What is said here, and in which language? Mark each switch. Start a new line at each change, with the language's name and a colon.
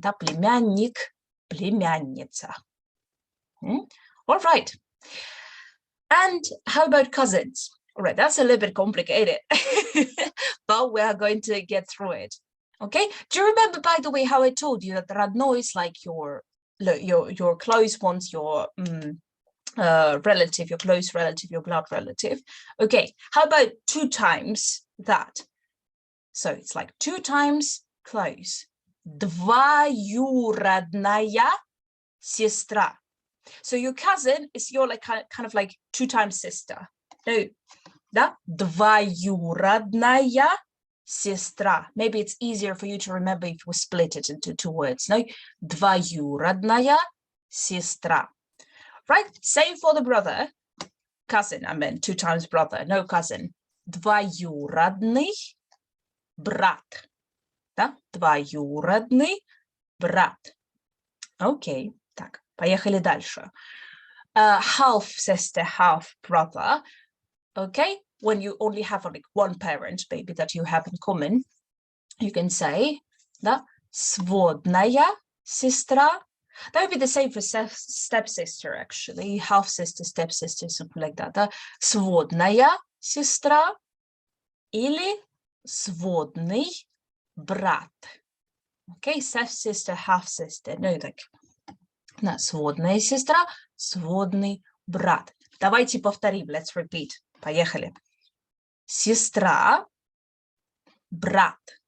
Russian: Да, племянник, племянница.
English: All right. And how about cousins? All right, that's a little bit complicated, but we are going to get through it. Okay, do you remember, by the way, how I told you that родной is like your close ones, your relative, your close relative, your blood relative. Okay, how about 2 times that? So it's like 2 times close.
Russian: Двоюродная сестра.
English: So your cousin is your like kind of like 2 times sister. No,
Russian: да? Двоюродная сестра.
English: Maybe it's easier for you to remember if we split it into 2 words.
Russian: No, двоюродная сестра.
English: Right? Same for the brother. Cousin, I meant 2 times brother, no cousin.
Russian: Двоюродный брат. Да? Двоюродный брат. Okay, так, поехали дальше.
English: Half sister, half brother. Okay, when you only have like 1 parent, maybe that you have in common, you can say,
Russian: да, сводная сестра.
English: That would be the same for stepsister, actually. Half sister, stepsister, something like that.
Russian: Да? Сводная сестра или сводный брат.
English: Okay, stepsister, half sister. No, like,
Russian: да, сводная сестра, сводный брат. Давайте повторим.
English: Let's repeat.
Russian: Поехали. Сестра, брат.